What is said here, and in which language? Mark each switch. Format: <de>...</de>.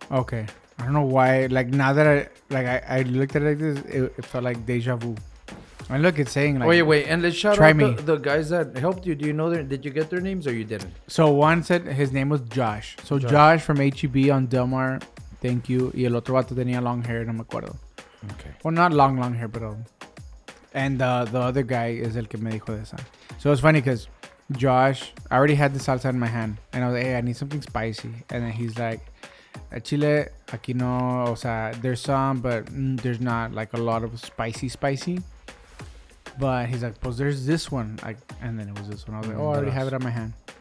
<en>Okay. I don't know why. Like, now that I looked at it like this, it felt like deja vu. And look, it's saying like... Wait. And let's shout try out me. the guys that helped you. Do you know did you get their names or you didn't? So one said his name was Josh. So Josh from HEB on 𝙃𝙤𝙣𝙪. Thank you.</en> <es>Y el otro vato tenía</es> <en>long hair,</en> <es>no me acuerdo.</es> <en>Okay. Well, not long hair, but... And the other guy is</en> <es>el que me dijo de esa.</es> <en>So it's funny because Josh, I already had the salsa in my hand. And I was like, hey, I need something spicy. And then he's like, Chile,</en> <es>aquí no, o sea,</es> <en>there's some, but there's not like a lot of spicy. But he's like, pues there's this one. And then it was this one. I was like, oh, I already have it on my hand.</en>